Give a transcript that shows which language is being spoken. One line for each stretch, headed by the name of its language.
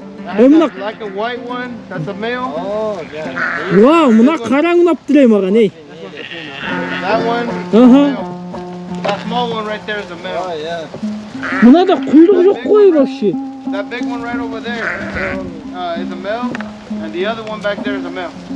English: That's like a white one, that's a male. Oh, yeah.
Kazakh: Wow, мына қараң ұнап тұр маған, ей.
English: That one, Ага. that small one right there is a male. Oh, yeah.
Kazakh: Мынада құйрық жоқ қой
Russian: вообще.
English: That big one right over there is a male, and the other one back there is a male.